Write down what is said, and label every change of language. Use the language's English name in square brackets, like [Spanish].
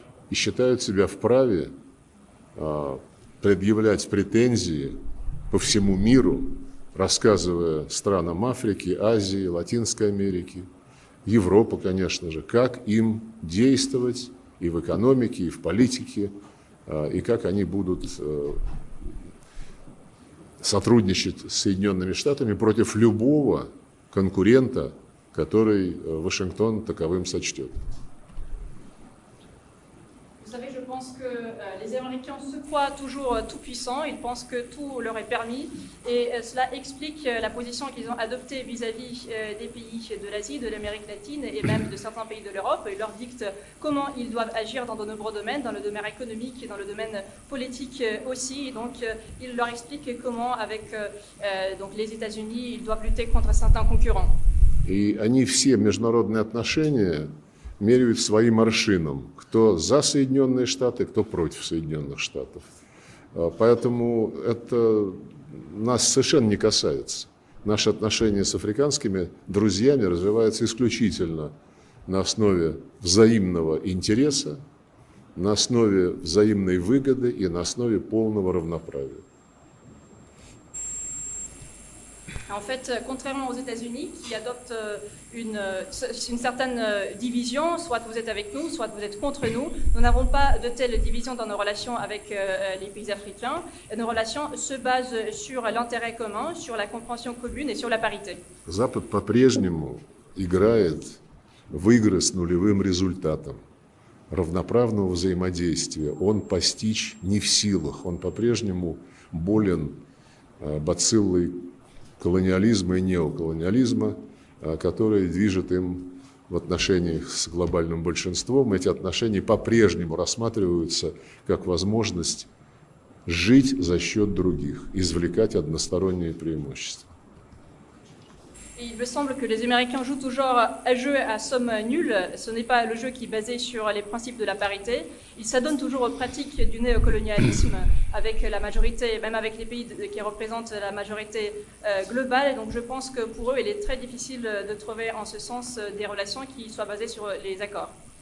[Russian] И считают себя вправе предъявлять претензии по всему миру, рассказывая странам Африки, Азии, Латинской Америки, Европы, конечно же, как им действовать и в экономике, и в политике, и как они будут сотрудничать с Соединенными Штатами против любого конкурента, который Вашингтон таковым сочтет. [French] Vous savez, je pense que les Américains se croient toujours tout-puissants, ils pensent que tout leur est permis et cela explique la position qu'ils ont adoptée vis-à-vis des pays de l'Asie, de l'Amérique latine et même de certains pays de l'Europe. Ils leur dictent comment ils doivent agir dans de nombreux domaines, dans le domaine économique et dans le domaine politique aussi. Et donc, ils leur expliquent comment, avec donc les États-Unis, ils doivent lutter contre certains concurrents. [Russian] И они все международные отношения меряют своим аршином. Кто за Соединенные Штаты, кто против Соединенных Штатов. Поэтому это нас совершенно не касается. Наши отношения с африканскими друзьями развиваются исключительно на основе взаимного интереса, на основе взаимной выгоды и на основе полного равноправия. [French] En fait, contrairement aux États-Unis qui adoptent une certaine division, soit vous êtes avec nous, soit vous êtes contre nous, nous n'avons pas de telle division dans nos relations avec les pays africains. Nos relations se basent sur l'intérêt commun, sur la compréhension commune et sur la parité. [Russian] Запад по-прежнему играет в игры с нулевым результатом равноправного взаимодействия. Он постичь не в силах, он по-прежнему болен бациллой колониализма и неоколониализма, которые движет им в отношениях с глобальным большинством. Эти отношения по-прежнему рассматриваются как возможность жить за счет других, извлекать односторонние преимущества. [French] Il me semble que les Américains jouent toujours un jeu à somme nulle. Ce n'est pas le jeu qui est basé sur les principes de la parité. Ils s'adonnent toujours aux pratiques du néocolonialisme avec la majorité, même avec les pays qui représentent la majorité globale. Et donc je pense que pour eux, il est très difficile de trouver en ce sens des relations qui soient basées sur les accords.